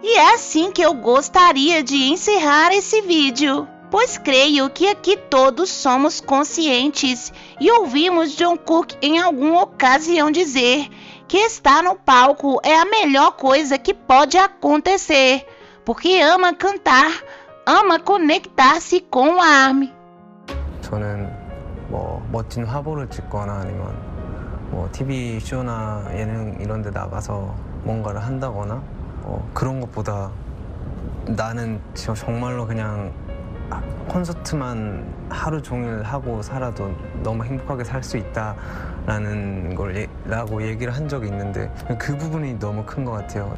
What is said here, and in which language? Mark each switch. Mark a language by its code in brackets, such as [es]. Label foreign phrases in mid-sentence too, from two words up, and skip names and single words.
[pt] E é assim que eu gostaria de encerrar esse vídeo, pois creio que aqui todos somos conscientes e ouvimos Jungkook em alguma ocasião dizer que estar no palco é a melhor coisa que pode acontecer, porque ama cantar, ama conectar-se com o ARMY. [ko] 저는 뭐 멋진 화보를 찍거나 아니면 뭐 TV 쇼나 예능 이런 데 나가서 뭔가를 한다거나 그런 것보다 나는 지금 정말로 그냥 콘서트만 하루 종일 하고 살아도 너무 행복하게 살 수 있다라는 라고 얘기를 한 적이 있는데 그 부분이 너무 큰 것 같아요.